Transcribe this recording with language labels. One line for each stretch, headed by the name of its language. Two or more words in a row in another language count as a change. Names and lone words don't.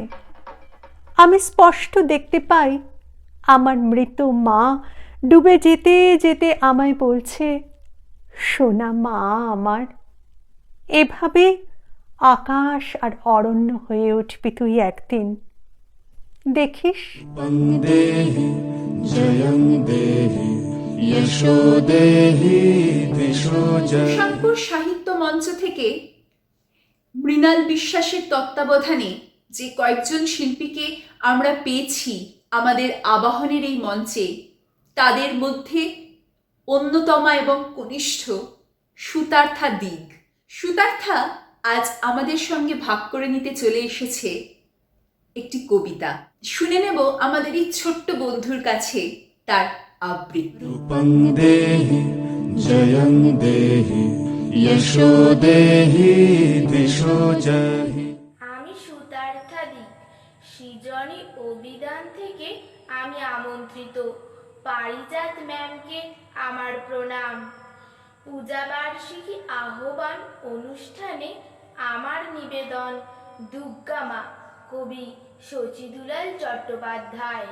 Bangla: আমি স্পষ্ট দেখতে পাই আমার মৃত মা ডুবে যেতে যেতে আমায় বলছে, সোনা মা আমার। এভাবে আকাশ আর অরণ্য হয়ে উঠবি তুই একদিন, দেখিস।
Sanskrit: रूपं देहि जयं देहि यशो देहि दिशो जहि।
Bangla: শানপুর সাহিত্য মঞ্চ থেকে মৃণাল বিশ্বাসের তত্ত্বাবধানে যে কয়েকজন শিল্পীকে আমরা পেয়েছি আমাদের আবাহনের এই মঞ্চে, তাদের মধ্যে অন্যতমা এবং কনিষ্ঠ সুতার্থা দিগ। সুতার্থা আজ আমাদের সঙ্গে ভাগ করে নিতে চলে এসেছে একটি কবিতা। শুনে নেব আমাদের এই ছোট্ট বন্ধুর কাছে তার আবৃত্তি।
Sanskrit: रूपं देहि जयं देहि यशो देहि दिशो जहि।
Bangla: আমি সুতার্থা দিক, সৃজনী অভিধান থেকে আমি আমন্ত্রিত। পারিজাত ম্যামকে আমার প্রণাম। পূজাবার্ষিকী আহ্বান অনুষ্ঠানে আমার নিবেদন দুর্গা মা, কবি শচীদুলাল চট্টোপাধ্যায়।